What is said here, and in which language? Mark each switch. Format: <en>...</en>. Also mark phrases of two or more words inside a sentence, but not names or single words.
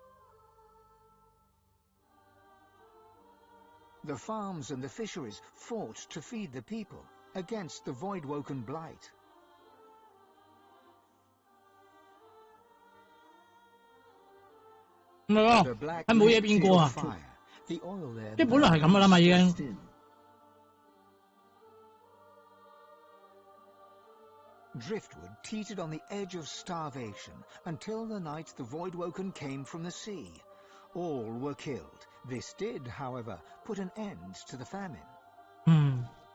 <en>The farms and the fisheries fought to feed the people against the Voidwoken blight. The black fire, the oil there.</en> <yue>即係本來係咁噶啦嘛，已經。</yue> <en>Driftwood teetered on the edge of starvation until the night the Voidwoken came from the sea. All were killed. This did, however, put an end to the famine.</en>